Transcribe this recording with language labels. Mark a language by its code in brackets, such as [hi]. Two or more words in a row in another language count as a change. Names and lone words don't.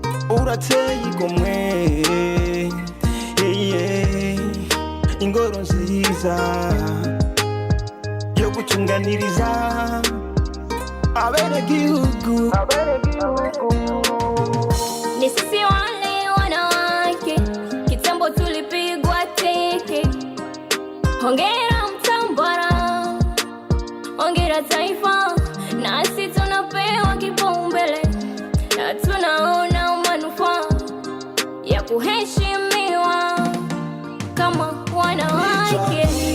[rn] Urateye igomwe. Eh, yeah. Ingoro nziza yo gucunganiriza abenegihugu. [sw] Ni sisi wale wanawake, kitambo tulipigwa teke. Hongera Mtambara, hongera taifa, nasi tunapewa kipaumbele na tunaona manufaa ya kuheshimiwa kama wanawake.